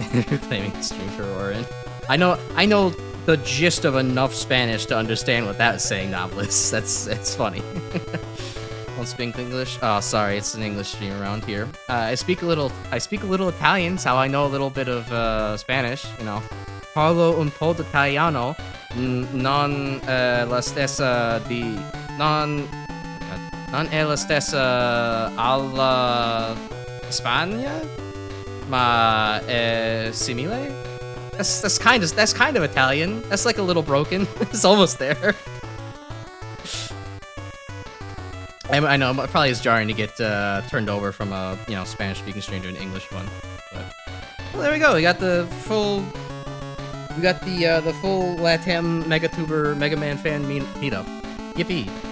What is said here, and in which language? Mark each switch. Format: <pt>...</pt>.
<en>You're claiming stream for Orin. I know the gist of enough Spanish to understand what that is saying, Novelist. It's funny. Don't speak English? Oh, sorry, it's an English stream around here. I speak a little Italian, so I know a little bit of Spanish, you know.</en> <it>Parlo un po' d'italiano, non la stessa di non è la stessa alla Spagna, ma è simile.</it> <en>That's kind of Italian. That's like a little broken. It's almost there. I know, it probably is jarring to get turned over from a Spanish-speaking stream to an English one. But well, there we go. We got the full LATAM Megatuber Mega Man fan meetup. Yippee!</en>